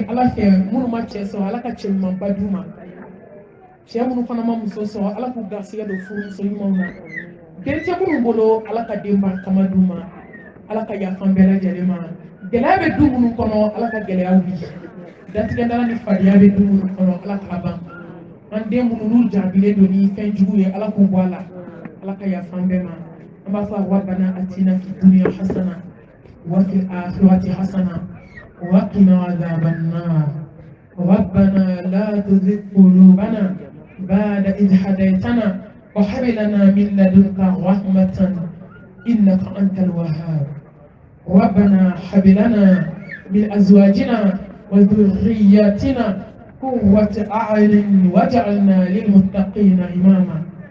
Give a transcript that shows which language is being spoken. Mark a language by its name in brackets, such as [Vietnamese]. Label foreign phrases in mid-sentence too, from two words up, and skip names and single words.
[Bambara] Ala fɛ minnu ma cɛ sɔrɔ Ala ka cɛ ɲumanba d'u ma cɛ minnu fana ma muso sɔrɔ Ala k'u garisigɛ don furumuso ɲumanw na dencɛ minnu bolo Ala ka den barikama d'u ma Ala ka yafa an bɛɛ lajɛlen ma gɛlɛya bɛ du minnu kɔnɔ Ala ka gɛlɛyaw bi datigɛdala ni fadenya bɛ du minnu kɔnɔ Ala k'a ban an den minnu n'u jaabilen don ni fɛn jugu ye Ala k'u bɔ a la Ala ka yafa an bɛɛ ma an b'a [Arabic] fɔ ربنا آتنا في الدنيا حسنة وفي الآخرة حسنة وقنا عذاب النار ربنا لا تزغ قلوبنا بعد إذ هديتنا وهب لنا من لدنك رحمة إنك أنت الوهاب ربنا هب لنا من أزواجنا وذرياتنا قوة أعين واجعلنا للمتقين إماما